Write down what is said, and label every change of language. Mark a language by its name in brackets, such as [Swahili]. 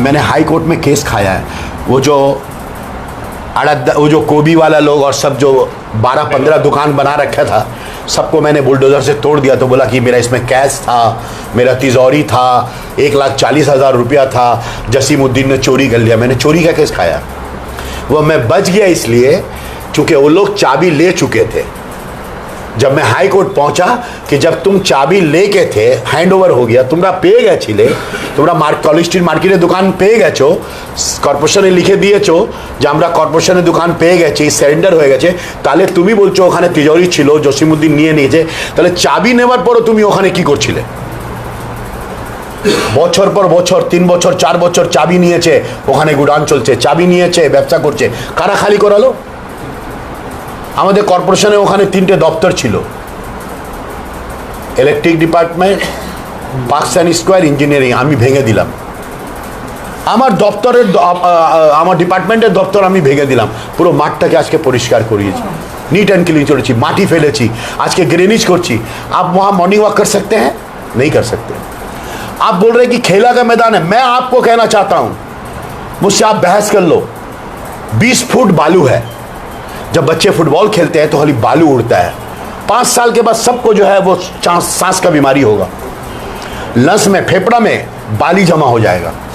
[Hindi] मैंने high court में case खाया है। वो जो कोबी वाला लोग और सब जो 12-15 दुकान बना रखा था, सबको मैंने बुलडोजर से तोड़ दिया। तो बोला कि मेरा इसमें कैश था, मेरा तिजोरी था, 1,40,000 रुपया था, जसीमुद्दीन ने चोरी कर लिया। मैंने चोरी का केस खाया। वो मैं बच गया इसलिए क्योंकि वो लोग चाबी ले चुके थे। जब मैं हाई कोर्ट पहुंचा कि जब तुम चाबी लेके थे, हैंड ओवर हो गया, तुम्हारा पे [Bangla] গেছিলে, তোমরা কলেজ স্ট্রিট মার্কেটে দোকান পেয়ে গেছো, কর্পোরেশনে লিখে দিয়েছো যে আমরা কর্পোরেশনে দোকান পেয়ে গেছি, সারেন্ডার হয়ে গেছে, তাহলে তুমি বলছো ওখানে তিজোরি ছিল, জসিমউদ্দিন নিয়ে নিয়েছে, তাহলে চাবি নেবার পরও তুমি ওখানে কি করছিলে? বছর পর বছর, 3 বছর 4 বছর চাবি নিয়েছে, ওখানে গোডাউন চলছে, চাবি নিয়েছে, ব্যবসা করছে, কারা খালি করালো? আমাদের কর্পোরেশনে ওখানে 3টে দপ্তর ছিল, electric department, parks and square, engineering. আমি ভেঙে দিলাম আমার দপ্তরের, আমার ডিপার্টমেন্টের দপ্তর আমি ভেঙে দিলাম। পুরো মাঠটাকে আজকে পরিষ্কার করিয়েছি, नीट एंड क्लीन করেছি, মাটি ফেলেছি, আজকে গ্রেनेज করছি। [Hindi] आप वहाँ मॉर्निंग वॉक कर सकते हैं? नहीं कर सकते। आप बोल रहे हैं कि खेला का मैदान है। मैं आपको कहना चाहता हूँ, मुझसे आप बहस कर लो, 20 फुट बालू है। जब बच्चे फुटबॉल खेलते हैं तो खाली बालू उड़ता है। 5 साल के बाद सबको जो है वो सांस का बीमारी होगा, लंस में, फेफड़ा में बाली जमा हो जाएगा।